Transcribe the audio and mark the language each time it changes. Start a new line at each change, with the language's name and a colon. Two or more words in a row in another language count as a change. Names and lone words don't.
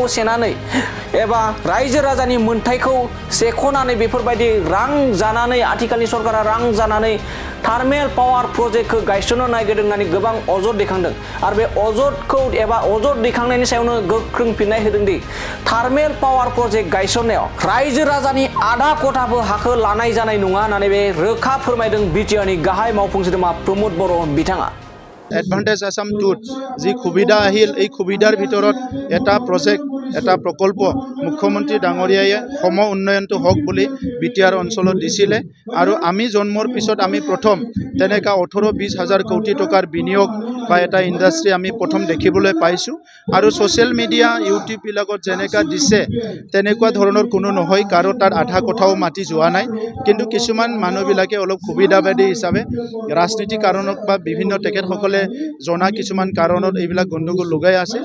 Bodo: सेनानै एबा रायजो राजानि मोनथायखौ सेख'नानै बेफोरबायदि रां जानानै आथिखालनि सरकारा रां जानानै
English: thermal power project
Bodo: गायसननो नागिरदों होननानै गोबां अजद दैखांदों आरो बे अजदखौ एबा अजद दैखांनायनि सायावनो गोख्रों फिननाय होदों दि
English: thermal power project
Bodo: गायसननायाव रायजो राजानि आधा खथाबो हाखौ लानाय जानाय नङा होननानै बे रोखा फोरमायदों बिटिआरनि गाहाय मावफुं सोद्रोमा प्रमद बर' बिथाङा।
Assamese: एडभान्टेज आसाम टुत जी सुविधा আহিল এই সুবিধাৰ ভিতৰত এটা প্ৰজেক্ট এটা প্ৰকল্প মুখ্যমন্ত্ৰী ডাঙৰীয়াই সম উন্নয়নটো হওক বুলি বিটিআৰ অঞ্চলত দিছিলে আৰু আমি জন্মৰ পিছত আমি প্ৰথম তেনেকা 18-20 হাজাৰ কোটি টকাৰ বিনিয়োগ বা এটা ইণ্ডাষ্ট্ৰি আমি প্ৰথম দেখিবলৈ পাইছোঁ আৰু
English: social media
Assamese: ইউটিউব বিলাকত যেনেকা দিছে তেনেকুৱা ধৰণৰ কোনো নহয়, কাৰো তাৰ আধা কথাও মাটি যোৱা নাই, কিন্তু কিছুমান মানুহবিলাকে অলপ সুবিধাবাদী হিচাপে ৰাজনীতিক কাৰণত বা বিভিন্ন তেখেতসকলে জনা কিছুমান কাৰণত এইবিলাক গণ্ডগোল লগাই আছে।